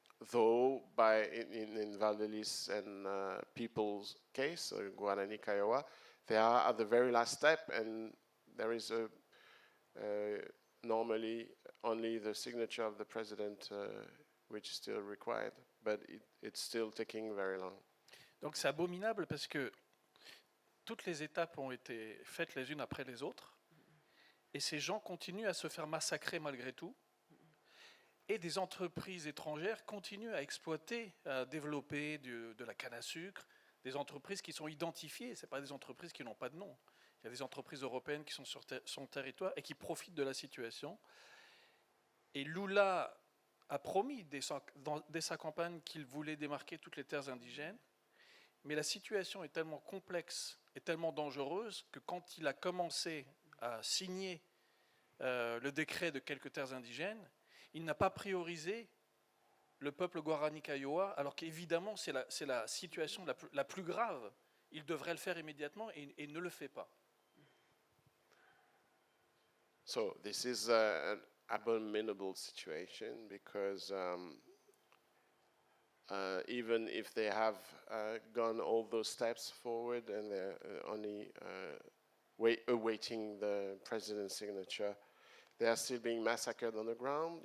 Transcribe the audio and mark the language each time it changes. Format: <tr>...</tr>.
<en>though in Valdelice and people's case, Guarani Kiowa, they are at the very last step, and there is normally only the signature of the president which is still required, but it's still taking very long.</en> <fr>Donc c'est abominable parce que toutes les étapes ont été faites les unes après les autres, et ces gens continuent à se faire massacrer malgré tout, et des entreprises étrangères continuent à exploiter, à développer de la canne à sucre, des entreprises qui sont identifiées, ce n'est pas des entreprises qui n'ont pas de nom. Il y a des entreprises européennes qui sont sur son territoire et qui profitent de la situation. Et Lula a promis dès sa campagne qu'il voulait démarquer toutes les terres indigènes, mais la situation est tellement complexe et tellement dangereuse que quand il a commencé à signer le décret de quelques terres indigènes, il n'a pas priorisé le peuple Guarani Kiowa, alors qu'évidemment c'est la situation la plus grave. Il devrait le faire immédiatement et ne le fait pas.</fr> <en>So this is an abominable situation because even if they have gone all those steps forward and they're only awaiting the president's signature, they are still being massacred on the ground.</en>